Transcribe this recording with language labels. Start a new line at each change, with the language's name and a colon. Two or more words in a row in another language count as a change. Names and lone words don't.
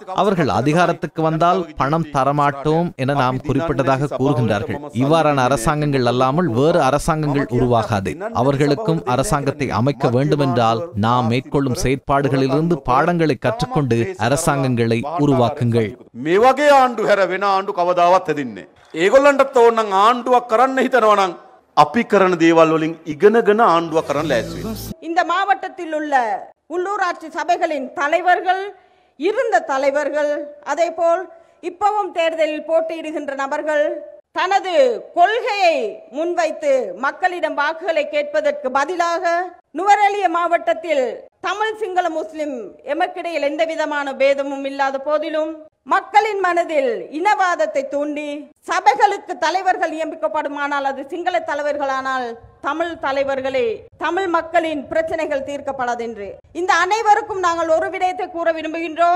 Tamil: அவர்கள் அதிகாரத்துக்கு வந்தால் பணம் தரமாட்டோம் என நாம் குறிப்பிட்டதாக கூறுகின்றார்கள். இவ்வாறான அரசாங்கங்கள் அல்லாமல் வேறு அரசாங்கங்கள் உருவாகாது. அவர்களுக்கும் அரசாங்கத்தை அமைக்க வேண்டுமென்றால் நாம் மேற்கொள்ளும் செயற்பாடுகளிலிருந்து பாடங்களை கற்றுக்கொண்டு அரசாங்கங்களை உருவாக்குங்கள்.
Sinhala: මේ වගේ ආණ්ඩු හැර වෙන ආණ්ඩු කවදාවත් හැදෙන්නේ නැහැ. ඒගොල්ලන්ටත් ඕන නම් ආණ්ඩුවක් කරන්න හිතනවා නම් අපි කරන දේවල් වලින් ඉගෙනගෙන ආණ්ඩුවක් කරන්න ලෑස්ති වෙන්න.
Tamil: இந்த மாவட்டத்தில் உள்ள உள்ளூராட்சி சபைகளின் தலைவர்கள், இருந்த தலைவர்கள், அதேபோல் இப்பவும் தேர்தலில் போட்டியிடுகின்ற நபர்கள் தனது கொள்கையை முன்வைத்து மக்களிடம் வாக்குகளை கேட்பதற்கு பதிலாக நுவரெலியா மாவட்டத்தில் தமிழ், சிங்கள, முஸ்லிம் எமக்கிடையில் எந்த விதமான பேதமும் இல்லாத போதிலும் மக்களின் மனதில் இனவாதத்தை தூண்டி சபைகளுக்கு தலைவர்கள் நியமிக்கப்படுமானால் அது சிங்கள தலைவர்களானால் தமிழ் தலைவர்களே, தமிழ் மக்களின் பிரச்சனைகள் தீர்க்கப்படாது என்று இந்த அனைவருக்கும் நாங்கள் ஒரு விடயத்தை கூற விரும்புகின்றோம்.